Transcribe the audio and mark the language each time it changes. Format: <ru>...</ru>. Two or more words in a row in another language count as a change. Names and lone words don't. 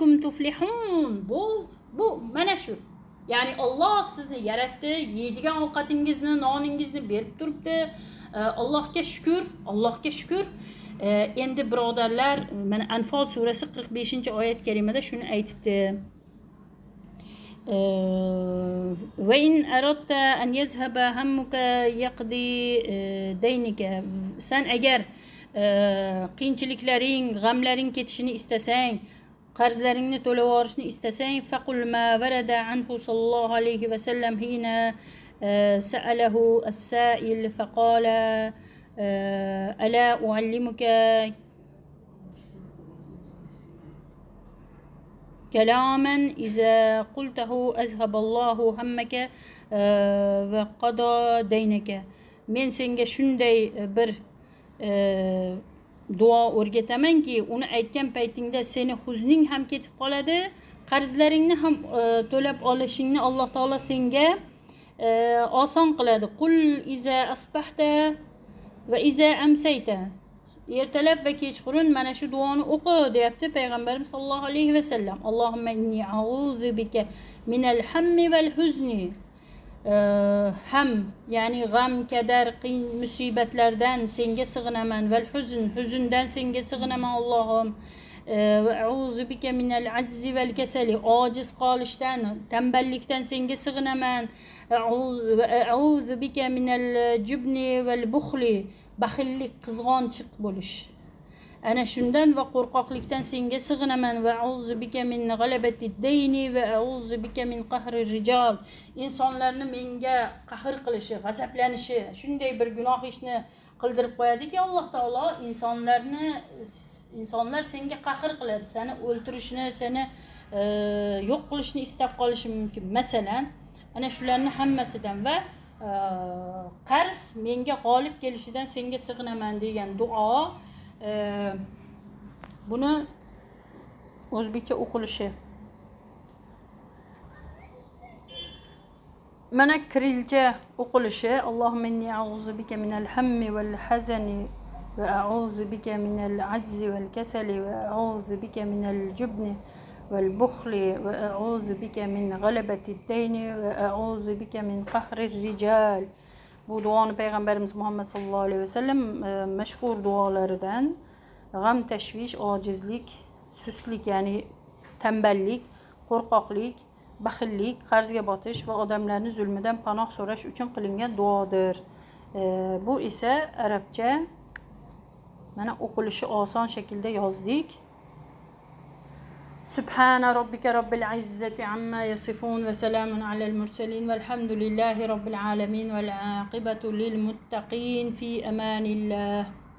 <ar>لعلكم تفلحون.</ar> <uz>Bu mana shu. Ya'ni Alloh sizni yaratdi, yeydigan ovqatingizni, noningizni berib turibdi. Allohga shukr, Allohga shukr. Endi birodarlar, mana Anfal surasi 45-oyat karimada shuni aytibdi.</uz> <ar>وإن أردت أن يذهب همك يقضي دينك.</ar> <uz>Sen agar qiyinchiliklaring, g'amlaring ketishini istasang, qarzlaringni to'lab olishni istasang,</uz> <ar>فقل ما ورد عنه صلى الله عليه وسلم حين سأله السائل فقال ألا أعلمك كلاما إذا قلته أذهب الله همك وقضى دينك.</ar> <uz>Men senga shunday bir duo o'rgatamanki, uni aytgan paytingda seni huzning ham ketib qoladi, qarzlaringni ham to'lab olishingni Alloh taolo senga oson qiladi.</uz> <ar>قل إذا أصبحت وإذا أمسيت.</ar> <uz>Ertalab va kechqurun mana shu duoni o'qi deyapti payg'ambarimiz</uz> <ar>صلى الله عليه وسلم. اللهم إني أعوذ بك من الهم والحزن.</ar> <uz>Ham ya'ni g'am, kadar, qiyin musibatlardan senga sig'inaman,</uz> <ar>والحزن,</ar> <uz>huzndan senga sig'inaman Allohim.</uz> <ar>وأعوذ بك من العجز والكسل,</ar> <uz>ojiz qolishdan, tanballikdan senga sig'inaman.</uz> <ar>أعوذ بك من الجبن والبخل,</ar> <uz>baxillik, qizg'onchiq bo'lish. Ana shundan va qo'rqoqlikdan senga sig'inaman.</uz> <ar>وأعوذ بك من غلبة الدين وأعوذ بك من قهر الرجال.</ar> <uz>Insonlarni menga qahr qilishi, g'azablanishi, shunday bir gunoh ishni qildirib qo'yadiki Alloh taolo, insonlar senga qahr qiladi, seni o'ltirishni, seni yo'q qilishni istab qolishi mumkin. Masalan, ana shularni hammasidan va qarz menga g'olib kelishidan senga sig'inaman degan duo, buni o'zbekcha o'qilishi. Mana kirilcha o'qilishi:</uz> <ar>اللهم إني أعوذ بك من الهم والحزن وأعوذ بك من العجز والكسل وأعوذ بك من الجبن والبخل وأعوذ بك من غلبة الدين وأعوذ بك من قهر الرجال.</ar> <uz>Bu duoni payg'ambarimiz Muhammad</uz> <ar>صلى الله عليه وسلم</ar> <uz>mashhur duolaridan. G'am, tashvish, ojizlik, suslik ya'ni tanballik, qo'rqoqlik, baxillik, qarzga botish va odamlarning zulmidan panoh so'rash uchun qilingan duodir. Bu esa arabcha mana o'qilishi oson shaklda yozdik.</uz> <ar>سبحان ربك رب العزة عما يصفون وسلام على المرسلين والحمد لله رب العالمين والعاقبة للمتقين في أمان الله.</ar>